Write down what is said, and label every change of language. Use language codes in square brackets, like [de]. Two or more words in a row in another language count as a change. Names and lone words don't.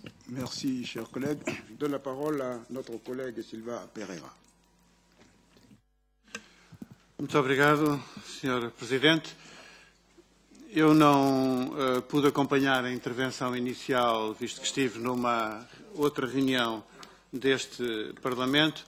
[fr] Merci, cher collègue. Je donne la parole à notre collègue Silva Pereira. [pt] Muito obrigado, Sr. Presidente. Eu não pude acompanhar a intervenção inicial, visto que estive numa outra reunião deste Parlamento.